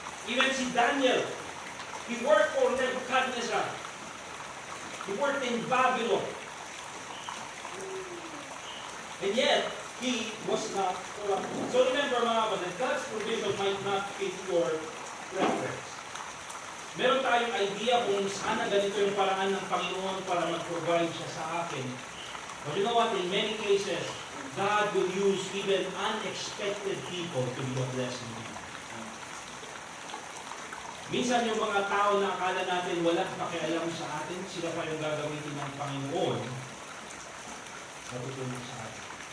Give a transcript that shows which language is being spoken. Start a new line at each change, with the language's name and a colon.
English: Even si Daniel, he worked for Nebuchadnezzar. He worked in Babylon. And yet, he was not corrupted. So remember,
Filipino: mga kapatid,
English: God's provision might not fit your preference.
Filipino: Meron tayong idea kung sana ganito yung paraan ng Panginoon para mag-provide siya sa akin.
English: But you know what? In many cases, God will use even unexpected people to be a blessing.
Filipino: Minsan yung mga tao na akala natin walang pakialam sa atin, sila pa yung gagamitin ng Panginoon na tutulong sa atin.